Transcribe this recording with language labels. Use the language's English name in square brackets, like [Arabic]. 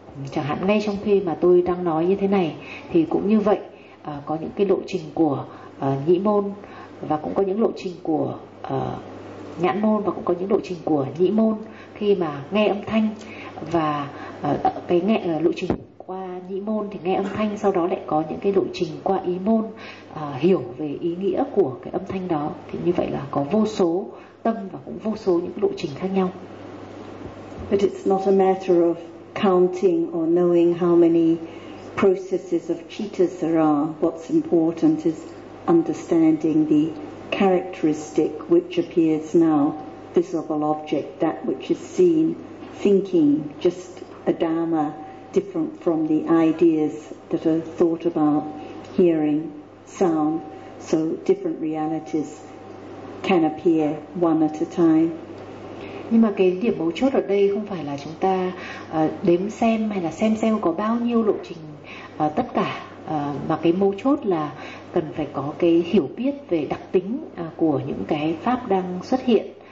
[Vietnamese] Chẳng hạn ngay trong khi mà tôi đang nói như thế này, thì cũng như vậy, có những cái lộ trình của nhĩ môn, và cũng có những lộ trình của nhãn môn, và cũng có những lộ trình của nhĩ môn khi mà nghe âm thanh. Và cái nghe lộ trình qua nhĩ môn thì nghe âm thanh, sau đó lại có những cái lộ trình qua ý môn, hiểu về ý nghĩa của cái âm thanh đó. Thì như vậy là có vô số tâm và cũng vô số những lộ trình khác nhau. [English] But it's not a matter of counting or knowing how many processes of cittas there are. What's important is understanding the characteristic which appears now, visible object, that which is seen, thinking, just a dharma, different from the ideas that are thought about, hearing, sound. So different realities can appear one at a time. [Vietnamese] Nhưng mà cái điểm mấu chốt ở đây không phải là chúng ta đếm xem hay là xem có bao nhiêu lộ trình tất cả, mà cái mấu chốt là cần phải có cái hiểu biết về đặc tính của những cái pháp đang xuất hiện.